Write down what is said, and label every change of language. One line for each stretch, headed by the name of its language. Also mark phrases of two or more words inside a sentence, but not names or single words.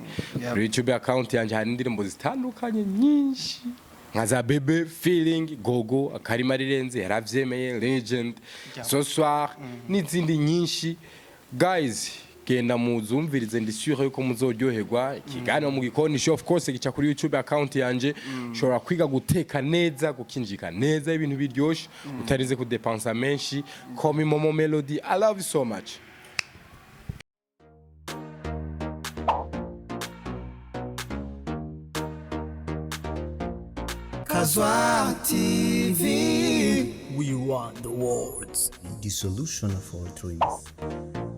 Rundi: Kuri YouTube account yanje hari indirimbo zitandukanye nyinshi nka za Bebe Feeling, Gogo, Akarima Rirenze, Yaravyemeye, Legend, Ce Soir n'izindi nyinshi. Guys, genda muzumvirize, ndi sure yuko muzoryoherwa. Ikiganiro mu gikoni
English: show of course
Rundi: gica kuri YouTube account yanje. Shobora kwiga guteka neza, gukinjika neza, ibintu biryoshe utarize kudepensa menshi.
English: Call me Momo Melody. I love you so much. Casual TV. We want the words. The solution of all dreams.